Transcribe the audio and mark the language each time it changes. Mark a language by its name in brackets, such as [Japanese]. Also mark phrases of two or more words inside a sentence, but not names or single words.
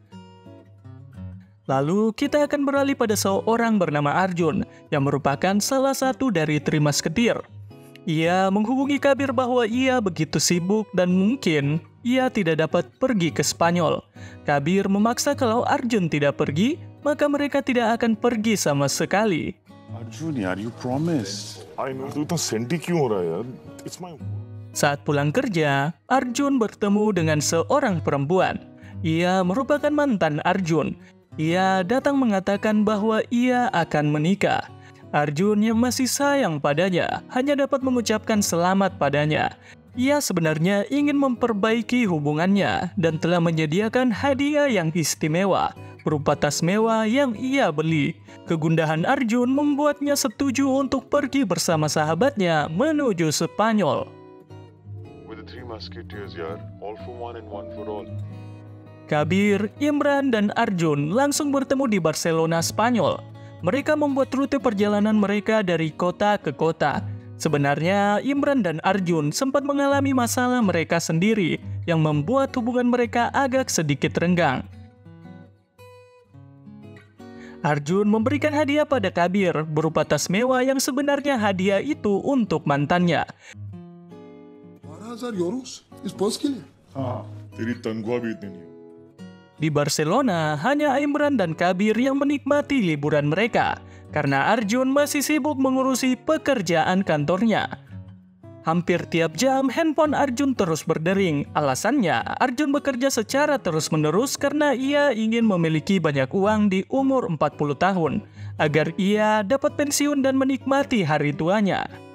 [Indonesian] Lalu kita akan beralih pada seorang bernama Arjun yang merupakan salah satu dari Tri Musketeer. Ia menghubungi Kabir bahwa ia begitu sibuk dan mungkin ia tidak dapat pergi ke Spanyol. Kabir memaksa kalau Arjun tidak pergi, maka mereka tidak akan pergi sama sekali. [Hindi] अर्जुन यार, [English] you promised. I know. [Hindi] तू इतना सेंटी क्यों हो रहा है यार? [English] It's my. [Indonesian] Saat pulang kerja, Arjun bertemu dengan seorang perempuan. Ia merupakan mantan Arjun. Ia datang mengatakan bahwa ia akan menikah. Arjun yang masih sayang padanya hanya dapat mengucapkan selamat padanya. Ia sebenarnya ingin memperbaiki hubungannya dan telah menyediakan hadiah yang istimewa berupa tas mewah yang ia beli. Kegundahan Arjun membuatnya setuju untuk pergi bersama sahabatnya menuju Spanyol. [English] With the 3 musketeers, yaar. All for one and one for all. [Indonesian] Kabir, Imran, dan Arjun langsung bertemu di Barcelona, Spanyol. Mereka membuat rute perjalanan mereka dari kota ke kota. Sebenarnya, Imran dan Arjun sempat mengalami masalah mereka sendiri yang membuat hubungan mereka agak sedikit renggang. Arjun memberikan hadiah pada Kabir berupa tas mewah yang sebenarnya hadiah itu untuk mantannya. [Hindi] 12,000 euros इस पर्स के लिए हाँ, तेरी तनख्वाह भी इतनी नहीं. [Indonesian] Di Barcelona, hanya Imran dan Kabir yang menikmati liburan mereka, karena Arjun masih sibuk mengurusi pekerjaan kantornya. Hampir tiap jam, handphone Arjun terus berdering. Alasannya, Arjun bekerja secara terus-menerus karena ia ingin memiliki banyak uang di umur 40 tahun, agar ia dapat pensiun dan menikmati hari tuanya.